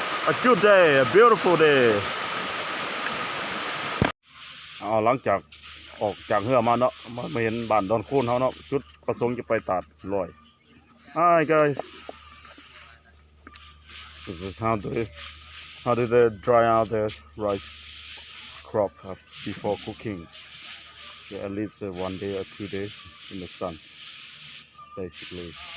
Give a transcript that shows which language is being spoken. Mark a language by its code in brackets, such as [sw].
[en] A good day, a beautiful day. [th] หลังจากออกจากเรือมาเนาะมาเห็นบ้านดอนคูนเขาเนาะจุดประสงค์จะไปตัดลอย [en] Hi guys. This is how do they dry out the rice crop before cooking. So at least 1 day or 2 days in the sun, basically.